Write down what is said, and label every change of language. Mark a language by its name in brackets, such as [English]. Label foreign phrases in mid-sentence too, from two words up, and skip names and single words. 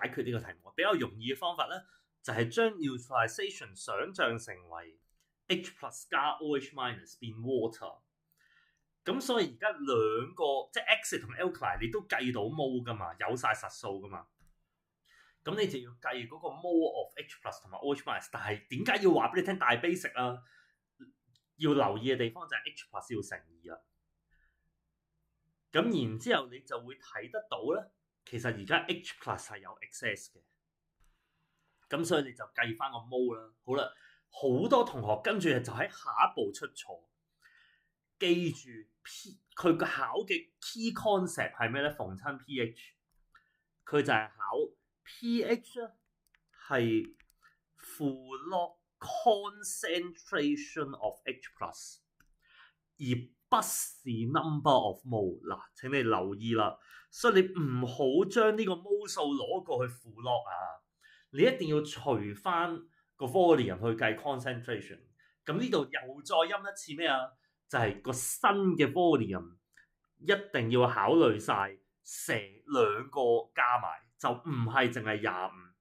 [Cantonese] 決呢個題目。比較容易嘅方法咧，就係將 neutralization 想像成為 [English] H plus [Cantonese] 加 [English] OH minus [Cantonese] 變 water。咁所以而家兩個即係 acid 同 alkali 你都計到 mole 噶嘛，有晒實數噶嘛。咁你就要計嗰個 [English] mole of H plus [Cantonese] 同埋 [English] OH minus。 [Cantonese] 但係點解要話俾你聽大 basic 啊？要留意嘅地方就係 [English] H plus [Cantonese] 要乘2啦。咁然之後你就會睇得到咧，其實而家 [English] H plus [Cantonese] 係有 excess 嘅，咁所以你就計翻個 mole 啦。好啦，好多同學跟住就喺下一步出錯。記住 佢個考嘅 [English] key concept [Cantonese] 係咩咧？逢親 pH， 佢就係考 pH 咧係 [English] full log concentration of H plus， [Cantonese] 而不是 [English] number of mole。 [Cantonese] 嗱，請你留意啦，所以你唔好將呢個 mole 數攞過去 [English] full log [Cantonese] 啊，你一定要除翻個 volume 去計 concentration。咁呢度又再陰一次咩啊？就係個新嘅 volume 一定要考慮晒成兩個加埋，就唔係淨係25。